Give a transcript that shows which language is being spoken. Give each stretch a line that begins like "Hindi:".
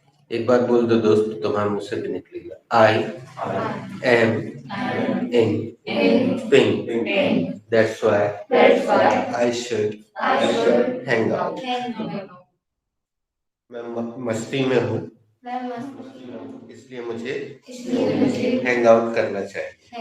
Hindi: एक बार बोल दो दोस्त, तुम्हारे मुंह से भी निकलेगा।
English: I am in pink. That's why I should hang out.
Hindi: मैं मस्ती में हूँ, इसलिए मुझे हैंग आउट करना चाहिए।